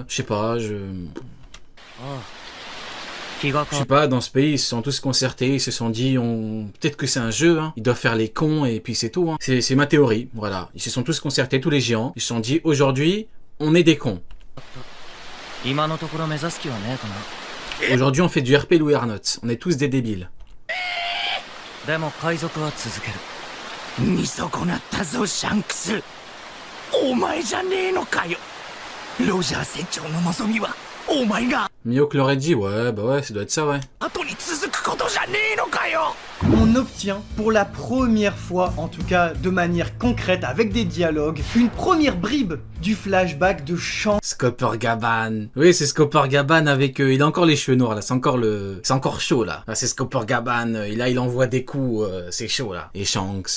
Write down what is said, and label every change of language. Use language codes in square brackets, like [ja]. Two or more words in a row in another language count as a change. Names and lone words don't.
[fr] Je sais pas, je sais pas, dans ce pays, ils se sont tous concertés, ils se sont dit, peut-être que c'est un jeu, hein. Ils doivent faire les cons et puis c'est tout. Hein. C'est ma théorie, voilà. Ils se sont tous concertés, tous les géants. Ils se sont dit, aujourd'hui, on est des cons. Aujourd'hui, on fait du RP Louis Arnott. On est tous des débiles. [ja] でも海賊は続ける。見損なったぞシャンクス。お前じゃねえのかよ。ロジャー船長の望みはお前が [fr] Mihawk l'aurait dit, ouais, bah ouais, ça doit être ça, ouais. [ja] 後に続くことじゃねえのかよ。 [fr] On obtient pour la première fois, en tout cas de manière concrète, avec des dialogues, une première bribe du flashback de Shanks. Scopper Gaban. Oui, c'est Scopper Gaban avec... il a encore les cheveux noirs, là. C'est encore chaud, là. Là, c'est Scopper Gaban. Là, il envoie des coups. C'est chaud, là. Et Shanks...